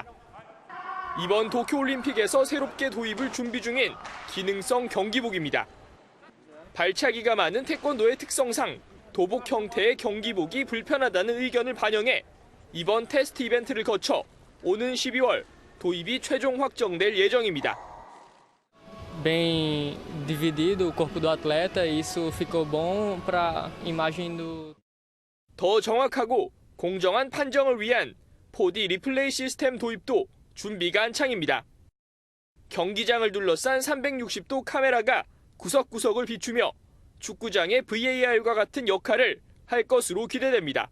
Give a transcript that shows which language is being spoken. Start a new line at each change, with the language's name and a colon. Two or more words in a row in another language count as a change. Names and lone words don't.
Korean: 이번 도쿄올림픽에서 새롭게 도입을 준비 중인 기능성 경기복입니다. 발차기가 많은 태권도의 특성상 도복 형태의 경기복이 불편하다는 의견을 반영해 이번 테스트 이벤트를 거쳐 오는 12월 도입이 최종 확정될 예정입니다.
Portuguese: Bem dividido o corpo do atleta, isso ficou bom para a imagem do.
Korean: 더 정확하고 공정한 판정을 위한 4D 리플레이 시스템 도입도 준비가 한창입니다. 경기장을 둘러싼 360도 카메라가 구석구석을 비추며 축구장의 VAR과 같은 역할을 할 것으로 기대됩니다.